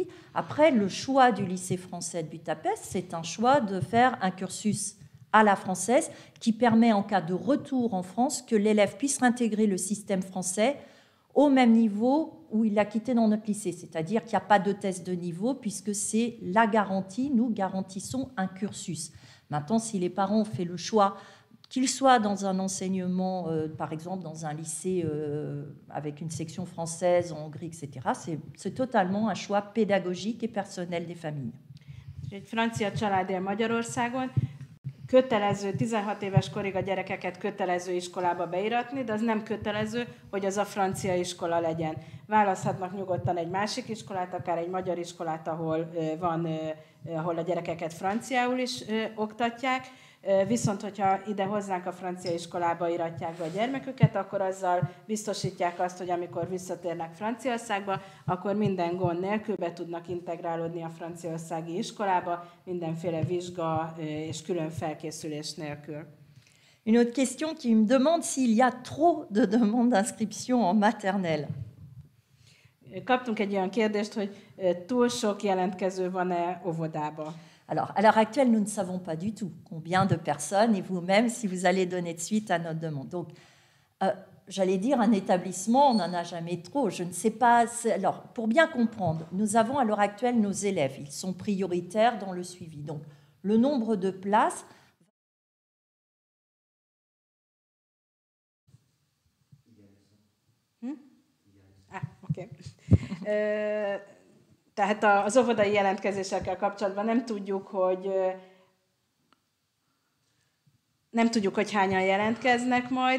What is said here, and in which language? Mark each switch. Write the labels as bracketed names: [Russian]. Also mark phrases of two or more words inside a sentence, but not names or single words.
[French] Après, le choix du lycée français de Budapest, c'est un choix de faire un cursus à la française qui permet en cas de retour en France que l'élève puisse intégrer le système français au même niveau où il l'a quitté dans notre lycée, c'est-à-dire qu'il n'y a pas de test de niveau puisque c'est la garantie, nous garantissons un cursus. Maintenant, si les parents ont fait le choix, qu'ils soient dans un enseignement, par exemple dans un lycée avec une section française en Hongrie, etc., c'est totalement un choix pédagogique et personnel des familles. [Hungarian] Egy francia család él Magyarországon, kötelező 16 éves korig a gyerekeket kötelező iskolába beiratni, de az nem kötelező, hogy az a francia iskola legyen. Választhatnak nyugodtan egy másik iskolát, akár egy magyar iskolát, ahol a gyerekeket franciául is oktatják, viszont hogyha ide hozzánk a francia iskolába iratják be a gyermeküket, akkor azzal biztosítják azt, hogy amikor visszatérnek Franciaországba, akkor minden gond nélkül be tudnak integrálódni a franciaországi iskolába, mindenféle vizsga és külön felkészülés nélkül. [French] Une autre question qui me demande s'il y a trop de demandes d'inscription en maternelle. [Hungarian] Kaptunk egy olyan kérdést, hogy túl sok jelentkező van-e óvodába. [French] Alors, à l'heure actuelle, nous ne savons pas du tout combien de personnes, et vous-même, si vous allez donner de suite à notre demande. Donc, j'allais dire, un établissement, on n'en a jamais trop. Je ne sais pas. Alors, pour bien comprendre, nous avons à l'heure actuelle nos élèves. Ils sont prioritaires dans le suivi. Donc, le nombre de places... [Hungarian] Oké. Tehát az óvodai jelentkezésekkel kapcsolatban nem tudjuk, hogy hányan jelentkeznek majd.